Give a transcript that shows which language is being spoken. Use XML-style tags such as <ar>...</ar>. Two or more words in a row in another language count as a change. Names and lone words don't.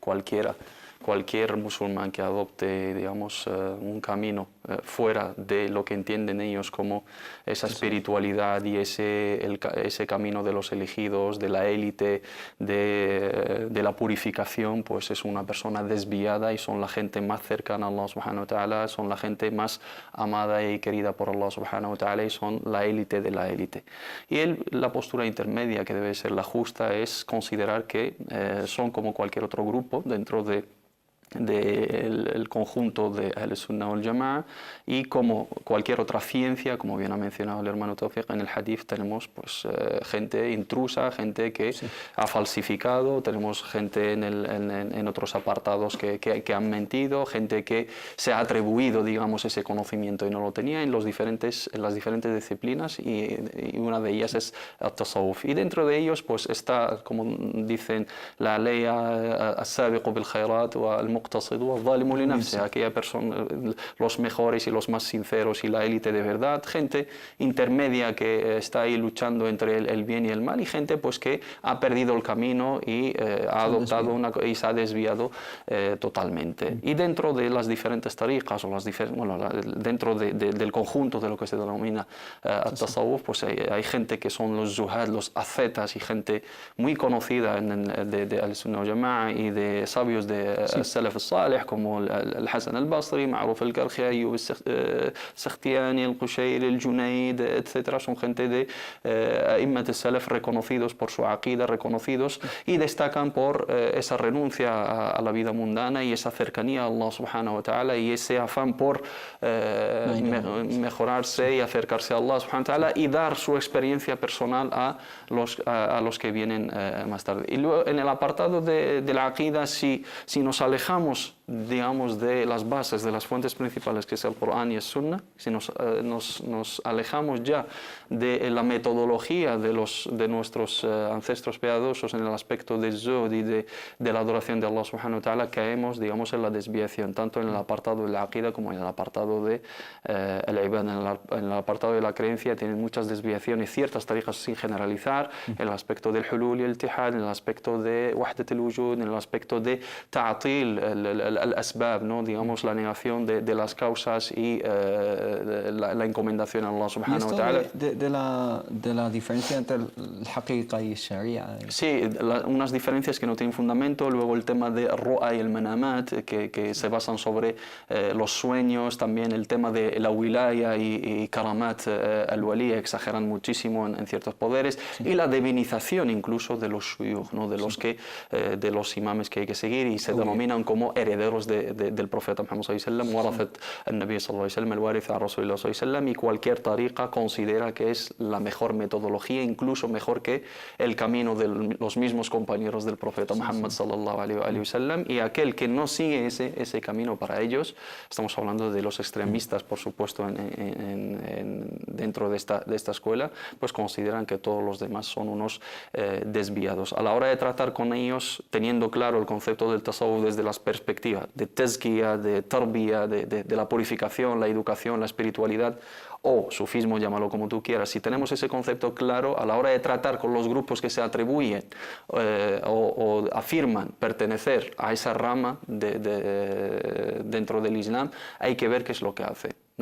<es>Cualquier musulmán que adopte, digamos, un camino fuera de lo que entienden ellos como esa espiritualidad y ese camino de los elegidos, de la élite, de la purificación, pues es una persona desviada, y son la gente más cercana a Allah</es> <ar>سبحانه وتعالى,</ar> <es>son la gente más amada y querida por Allah</es> <ar>سبحانه وتعالى,</ar> <es>y son la élite de la élite. Y la postura intermedia, que debe ser la justa, es considerar que son como cualquier otro grupo dentro del conjunto de</es> <ar>أهل السنة والجماعة,</ar> <es>y como cualquier otra ciencia, como bien ha mencionado el hermano Tawfiq, en el hadith tenemos pues gente intrusa, gente que ha falsificado, tenemos gente en otros apartados que han mentido, gente que se ha atribuido, digamos, ese conocimiento y no lo tenía en las diferentes disciplinas, y una de ellas es el tasawwuf. Y dentro de ellos pues está, como dicen, la ley</es> <ar>السابق بالخيرات و</ar> <es>aquella persona, los mejores y los más sinceros y la élite de verdad, gente intermedia que está ahí luchando entre el bien y el mal, y gente pues que ha perdido el camino y ha adoptado y se ha desviado totalmente. Y dentro de las diferentes tariqas, o dentro del conjunto de lo que se denomina tasawwuf, pues hay gente que son los zuhad, los ascetas, y gente muy conocida de</es> <ar>أهل السنة والجماعة</ar> <es>y de sabios de</es> <ar>السلف الصالح,</ar> <es>como الحسن البصري, معروف الكرخي, أيوب السختياني, القشيري, الجنيد, etc. Son gente de</es> <ar>أئمة السلف</ar> <es>reconocidos por su aqida, reconocidos, y destacan por esa renuncia a la vida mundana y esa cercanía a Allah</es> <ar>سبحانه وتعالى,</ar> <es>y ese afán por mejorarse y acercarse a Allah</es> <ar>سبحانه وتعالى,</ar> <es>y dar su experiencia personal a los que vienen más tarde. Y luego, en el apartado de la aqida, si nos alejamos, digamos, de las bases, de las fuentes principales, que es el Corán y el Sunna, si nos alejamos ya de la metodología de nuestros ancestros piadosos en el aspecto del zuhd y de la adoración de Allah</es> <ar>سبحانه وتعالى,</ar> <es>caemos, digamos, en la desviación, tanto en el apartado de la aqida como en el apartado de el ibad. En el apartado de la creencia tienen muchas desviaciones, ciertas tarijas sin generalizar, en el aspecto del hulul y el ittihad, en el aspecto de</es> <ar>وحدة الوجود,</ar> <es>en el aspecto de</es> <ar>تعطيل الأسباب,</ar> <es>¿no? Digamos, la negación de las causas y la encomendación a Allah</es> <ar>سبحانه وتعالى.</ar> <es>De la diferencia entre el haqiqa y el sharia. Sí, unas diferencias que no tienen fundamento. Luego el tema de ru'a y el manamat, que se basan sobre los sueños. También el tema de la wilaya y</es> <ar>كرامات الولي,</ar> <es>exageran muchísimo en ciertos poderes. Sí. Y la divinización incluso de los shuyukh, ¿no? De los imames que hay que seguir, y se denominan como herederos del profeta Muhammad</es> <ar>صلى الله عليه وسلم, ورثة النبي صلى الله عليه وسلم, الوارث أ رسول الله صلى الله عليه وسلم,</ar> <es>y cualquier tariqa considera que es la mejor metodología, incluso mejor que el camino de los mismos compañeros del profeta Muhammad</es> <ar>صلى الله عليه وسلم,</ar> <es>y aquel que no sigue ese camino, para ellos, estamos hablando de los extremistas, por supuesto, dentro de esta escuela, pues consideran que todos los demás son unos desviados. A la hora de tratar con ellos, teniendo claro el concepto del tasawwuf desde las perspectivas psicología, de tezkiya, de tarbiyya, de la purificación, la educación, la espiritualidad, o sufismo, llámalo como tú quieras, si tenemos ese concepto claro a la hora de tratar con los grupos que se atribuyen o afirman pertenecer a esa rama dentro del Islam, hay que ver qué es lo que hacen, ¿no?</es>